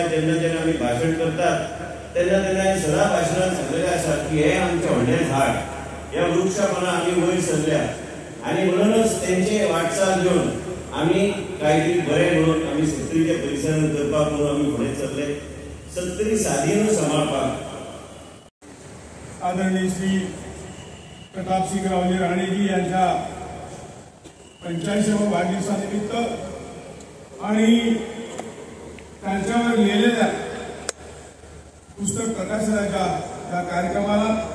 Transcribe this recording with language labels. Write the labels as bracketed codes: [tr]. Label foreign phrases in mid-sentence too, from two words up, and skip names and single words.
[kok] जेन्ना जेन्ना आमी भाशण करतात तेन्ना तेन्ना सदां भाशणांत सांगलेलें आसा की हे आमचें व्हडलें झाड, ह्या वृक्षापणां आमी वयर सरल्या आनी म्हणूनच तेंचे वाटचाल घेवन आमी कांय तरी बरें म्हणून आमी सत्तरीच्या परिसरांत करपाक म्हणून आमी फुडें सरले. सत्तरी सादी न्हू सांबाळपाक. [mr] आदरणीय श्री प्रतापसिंगरावजी राणेजी यांच्या 85व्या वाढदिवसानिमित्त आणि त्यांच्यावर लिहिलेल्या पुस्तक प्रकाशनाच्या या कार्यक्रमाला